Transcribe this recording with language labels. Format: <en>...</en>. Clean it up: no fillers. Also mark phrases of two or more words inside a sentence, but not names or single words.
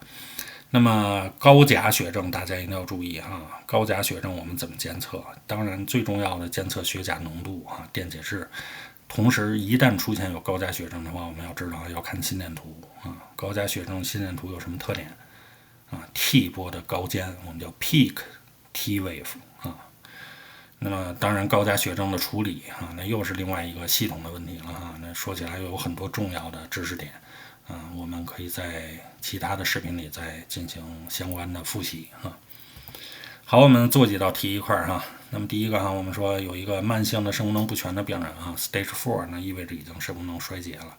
<zh>那麼高鉀血症大家一定要注意高鉀血症我们怎麼監測？當然最重要的監測血鉀濃度電解質。同時一旦出現有高鉀血症的話，我們要知道要看心電圖高鉀血症心電圖有什麼特點T 波的高尖我們叫</zh> <en>peak T wave</en> <zh>那麼當然高鉀血症的處理那又是另外一個系統的問題了那說起来又有很多重要的知識點我們可以在其他的视頻裡再进行相關的複習好，我们做幾道題一塊那麼第一個我們說有一個慢性的腎功能不全的病人Stage 4那意味着已經腎功能衰竭了。</zh>